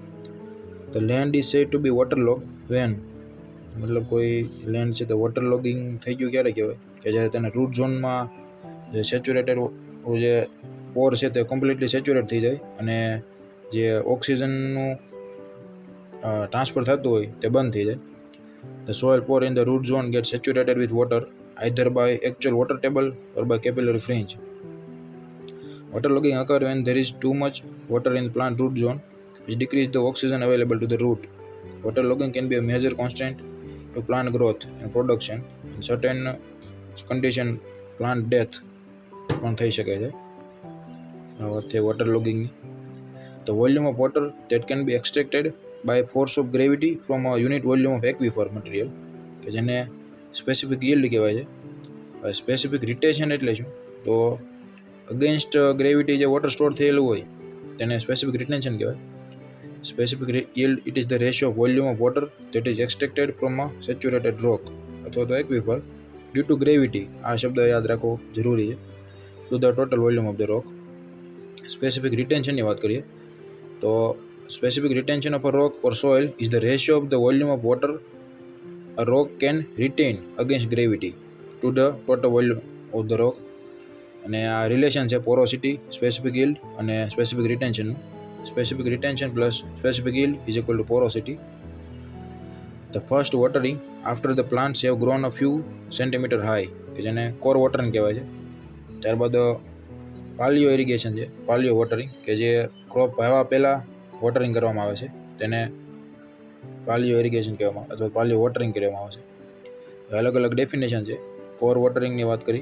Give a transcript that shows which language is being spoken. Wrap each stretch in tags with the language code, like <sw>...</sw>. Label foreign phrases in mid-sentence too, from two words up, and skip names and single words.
<en>the land is said to be water log when,</en> <gu>મતલબ કોઈ લેન્ડ છે તો</gu> <en>water logging</en> <gu>થઈ ગયું ક્યારે કહેવાય? કે જ્યારે તેના</gu> <en>root zone</en> <gu>જે સેચ્યુરેટેડ જે પોર છે તે</gu> <en>completely saturate</en> <gu>થઈ જાય અને જે ઓક્સિજનનું ટ્રાન્સફર થતું હોય તે બંધ થઈ જાય.</gu> <en>The soil pore in the root zone gets saturated with water either by actual water table or by capillary fringe. Waterlogging occurs when there is too much water in plant root zone, which decreases the oxygen available to the root. Waterlogging can be a major constraint to plant growth and production. In certain condition, plant death</en> <gu>પણ થઈ શકે છે.</gu> <en>Waterlogging. The volume of water that can be extracted by force of gravity from a unit volume of aquifer material</en> <gu>કે જેને</gu> <en>સ્પેસિફિક yield</en> <gu>કહેવાય છે.</gu> <en>specific retention</en> <gu>એટલે શું? તો</gu> <en>against gravity</en> <gu>જે વોટર સ્ટોર થયેલું હોય તેને</gu> <en>specific retention</en> <gu>કહેવાય.</gu> <en>સ્પેસિફિક yield, it is the ratio of volume of water that is extracted from a saturated rock</en> <gu>અથવા તો</gu> <en>aquifer due to gravity.</en> <gu>આ શબ્દ યાદ રાખવો જરૂરી છે.</gu> <en>To the total volume of the rock. specific retention</en> <gu>વાત કરીએ તો</gu> <en>specific retention of a rock or soil is the ratio of the volume of water a rock can retain against gravity to the total volume of the rock.</en> <gu>અને આ રિલેશન છે પોરોસિટી,</gu> <en>સ્પેસિફિક yield</en> <gu>અને</gu> <en>specific retention. specific retention plus specific yield is equal to porosity. The first watering after the plants have grown a few centimeter high</en> <gu>કે જેને</gu> <en>core watering</en> <gu>કહેવાય છે. ત્યારબાદ પાલિયો ઇરિગેશન છે, પાલિયો વોટરિંગ કે જે ક્રોપ વાવવા પહેલાં વોટરિંગ કરવામાં આવે છે તેને પાલિયો ઇરિગેશન કહેવામાં અથવા પાલિયો વોટરિંગ કહેવામાં આવે છે. અલગ અલગ ડેફિનેશન છે.</gu> <en>core watering</en> <gu>વાત કરી.</gu>